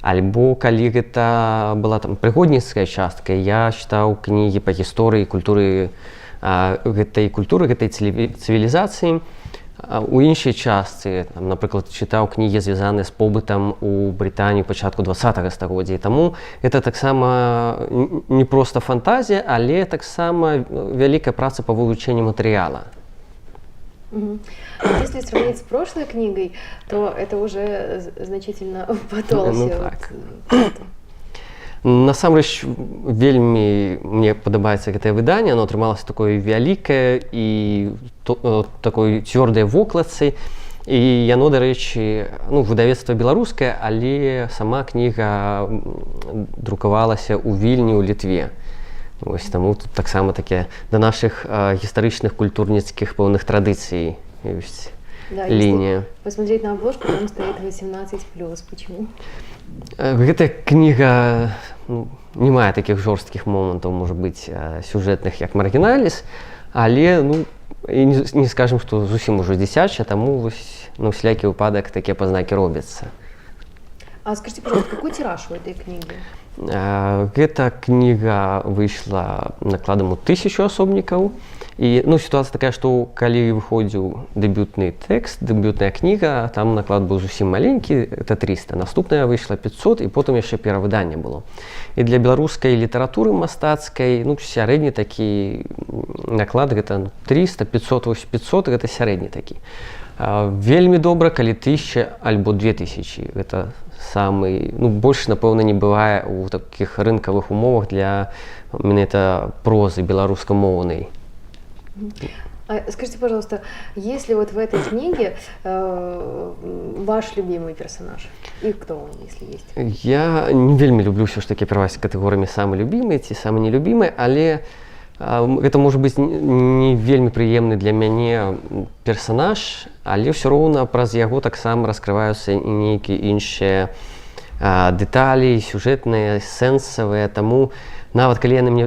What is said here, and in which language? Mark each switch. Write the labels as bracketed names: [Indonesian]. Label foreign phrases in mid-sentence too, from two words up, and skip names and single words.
[Belarusian] Альбо калі гэта была там прыгодніцкая частка, я чытаў кнігі па гісторыі культуры гэтай цывілізацыі. У іншай частцы, напрыклад, чытаў кнігі, звязаныя з побытам у Брытаніі пачатку 20-го стагоддзя. Таму гэта таксама не проста фантазія, але таксама вялікая праца па вывучэнні матэрыяла. [Russian] Если сравнить с прошлой книгой, то это уже значительно потолще. Ну, так. [Belarusian] Насамрэч, вельмі мне падабаецца гэтае выданне, оно атрымалася такое вялікае і такой цвёрдай вокладцы. І яно, дарэчы, выдавецтва беларускае, але сама кніга друкавалася ў Вільні, ў Літве. Вось, таму тут таксама такі да нашых гістарычных культурніцкіх пэўных традыцый ёсць лінія. [Russian] Посмотреть на обложку, там стоит 18+. Почему? [Belarusian] Гэтая кніга не мае такіх жорсткіх момантаў, можа быць, сюжэтных, як «Маргіналіс», але не скажем, што зусім ужо дзіцяча, таму вось на ўсялякі выпадак такія пазнакі робяцца. [Russian] А скажите, пожалуйста, какой тираж у этой книги? [Belarusian] Гэта кніга выйшла накладам у 1000 асобнікаў. І сітуацыя такая, што калі выходзіў дэбютны тэкст, дэбютная кніга, там наклад быў зусім маленькі, это 300. Наступная выйшла 500, і потым яшчэ перавыданне было. І для беларускай літаратуры мастацкай, сярэдні такі наклад, гэта 300, 500, вось 500, гэта сярэдні такі. Вельмі добра, калі 1000 альбо 2000. Гэта самый, больш, напэўна, не бывае ў такіх рынкавых умовах для менавіта прозы беларускамоўнай. [Russian] Скажите, пожалуйста, есть ли вот в этой книге ваш любимый персонаж? И кто он, если есть? [Belarusian] Я не вельмі люблю ўсё ж такі кіраваць катэгорыямі самы любімы ці самы нелюбімы, але гэта можа быць не вельмі прыемны для мяне персонаж, але ўсё роўна праз яго таксама раскрываюцца і нейкія іншыя дэталі, сюжэтныя, сэнсавыя, таму нават калі яны мне